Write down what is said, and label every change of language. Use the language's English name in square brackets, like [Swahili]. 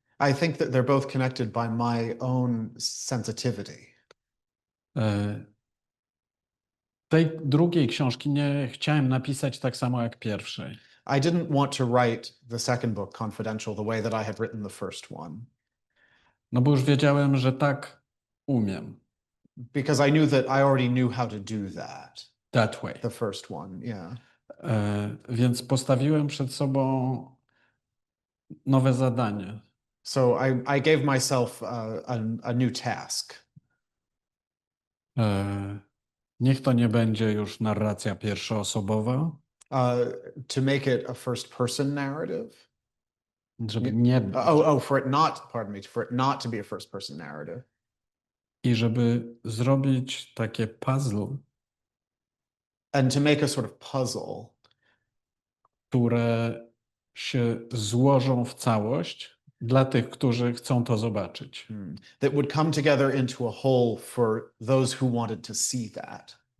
[English] I think that they're both connected by my own sensitivity. [Polish] Tej drugiej książki nie chciałem napisać tak samo jak pierwszej. [English] I didn't want to write the second book, Confidential, the way that I had written the first one. [Polish] No bo już wiedziałem, że tak umiem. [English] Because I knew that I already knew how to do that. That way. The first one, yeah. [Polish] Więc postawiłem przed sobą nowe zadanie. [English] So I gave myself a new task. [Polish] Niech to nie będzie już narracja pierwszoosobowa. [English] To make it a first-person narrative. [Polish] Żeby nie być. [English] For it not to be a first-person narrative. [Polish] I żeby zrobić takie puzzle. [English] And to make a sort of puzzle. [Polish] Które się złożą w całość dla tych, którzy chcą to zobaczyć. [English] That would come together into a whole for those who wanted to see that.